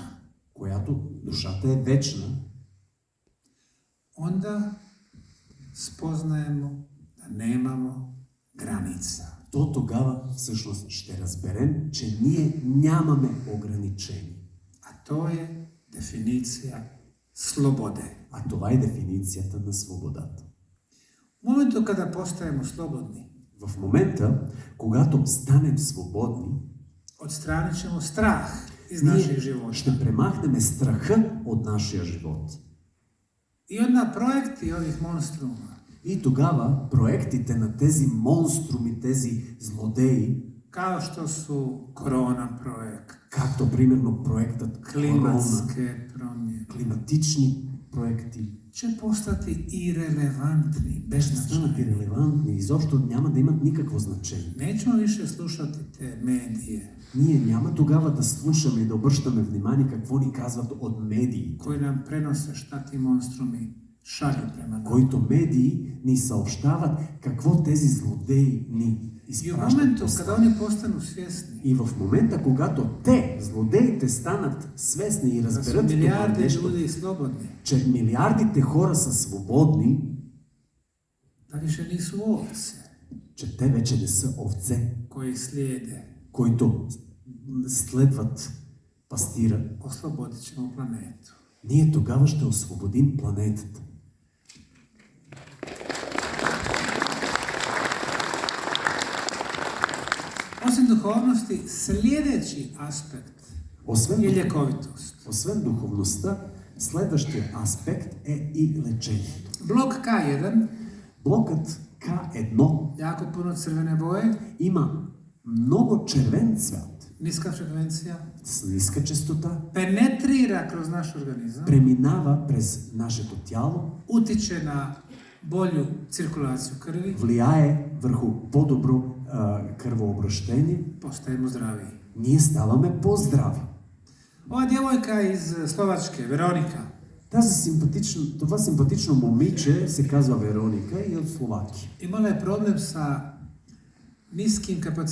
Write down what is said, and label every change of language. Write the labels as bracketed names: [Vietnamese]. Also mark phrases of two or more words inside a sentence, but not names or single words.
[Bulgarian] която душата е вечна, [Croatian] onda spoznajemo da nemamo granica. [Bulgarian] то тогава всъщност ще разберем, че ние нямаме ограничения. [Croatian] A to je definicija slobode. [Bulgarian] А това е дефиницията на свободата. [Croatian] U momentu kada postajemo slobodni, [Bulgarian] В момента, когато станем свободни, [Croatian] odstranit ćemo strah iz našeg [Bulgarian] ние [Croatian] života. [Bulgarian] ще премахнем страха от нашия живот. [Croatian] I onda projekti ovih monstruma, [Bulgarian] И тогава проектите на тези монструми, тези злодеи, [Croatian] kao što su korona projekt, [Bulgarian] както примерно проектът Корона, [Croatian] klimatske promjene, [Bulgarian] климатични проекти, [Croatian] će postati irelevantni, [Bulgarian] те ще станат [Croatian] beznačajni. [Bulgarian] ирелевантни, изобщо няма да имат никакво значение. [Croatian] Nećemo više slušati te medije [Bulgarian] Ние няма тогава да слушаме и да обръщаме внимание какво ни казват от медии, [Croatian] koji nam prenose šta ti monstrumi šalju prema nama. [Bulgarian] които медии ни съобщават какво тези злодеи ни [Croatian] I u [Bulgarian] изпращат [Croatian] momentu [Bulgarian] послания. [Croatian] kada oni postanu svjesni [Bulgarian] И в момента, когато те, злодеите, станат свестни и [Croatian] da su [Bulgarian] разберат това [Croatian] milijarde [Bulgarian] нещо, [Croatian] ljudi slobodni, [Bulgarian] че милиардите хора са свободни, [Croatian] da više nisu ovce [Bulgarian] че те вече не са овце, [Croatian] koji slijede, [Bulgarian] които следват пастира, [Croatian] oslobodit ćemo planetu. [Bulgarian] ние тогава ще освободим планетата. [Croatian] Osim duhovnosti, sljedeći aspekt [Bulgarian] Освен, [Croatian] je ljekovitost. [Bulgarian] освен духовността, следващия аспект е и лечението. [Croatian] Blok K1, [Bulgarian] Блокът К1 [Croatian] jako puno crvene boje, [Bulgarian] има много червен цвят [Croatian] niska frekvencija, [Bulgarian] с ниска честота, [Croatian] penetrira kroz naš organizam, [Bulgarian] преминава през нашето тяло, [Croatian] utiče na bolju cirkulaciju krvi, [Bulgarian] влияе върху по-добро кръвообращение, [Croatian] postajemo zdraviji. [Bulgarian] ние ставаме по-здрави. [Croatian] Ova djevojka iz Slovačke, Veronika, [Bulgarian] Това симпатично момиче се казва Вероника и е от Словакия. [Croatian] imala je problem sa niskim kapacitetom pluća.